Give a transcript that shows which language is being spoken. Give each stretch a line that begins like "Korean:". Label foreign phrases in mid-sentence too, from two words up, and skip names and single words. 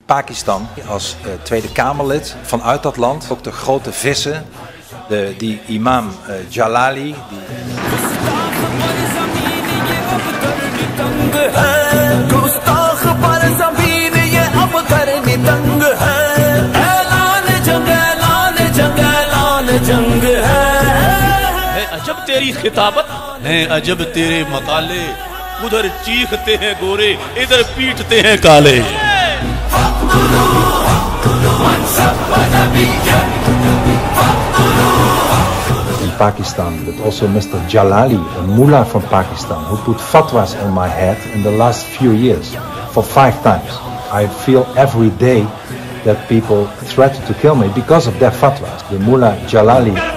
Dutch: Pakistan als Tweede Kamerlid vanuit dat land. Ook de grote vissen, die imam Jalali.
Hindi: अजब तेरी खिताबत है, अजब तेरे मकाले, उधर चीखते हैं गोरे, इधर पीटते हैं काले.
English: In Pakistan, but also Mr. Jalali, a mullah from Pakistan, who put fatwas on my head in the last few years for 5 times. I feel every day that people threaten to kill me because of their fatwas. The mullah Jalali.